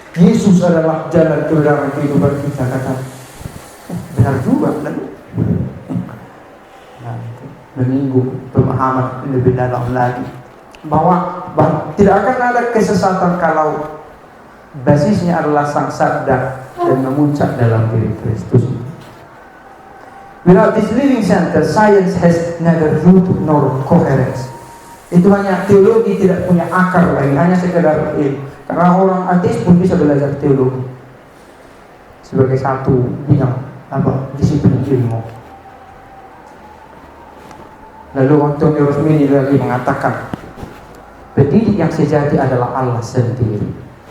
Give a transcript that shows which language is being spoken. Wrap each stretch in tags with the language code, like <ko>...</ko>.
<id>Yesus adalah jalan kebenaran kehidupan kita, kata. Benar juga, lalu menyinggung pemahaman lebih dalam lagi bahwa tidak akan ada kesesatan kalau basisnya adalah sang sabda dan memuncak dalam diri Kristus.</id> <en>Without this living center, science has neither root nor coherence.</en> <id>Itu hanya teologi tidak punya akar lagi, hanya sekedar ilmu. Karena orang ateis pun bisa belajar teologi sebagai satu bidang disiplin ilmu. Lalu Antonio Rosmini lagi mengatakan, pendidik yang sejati adalah Allah sendiri.</id>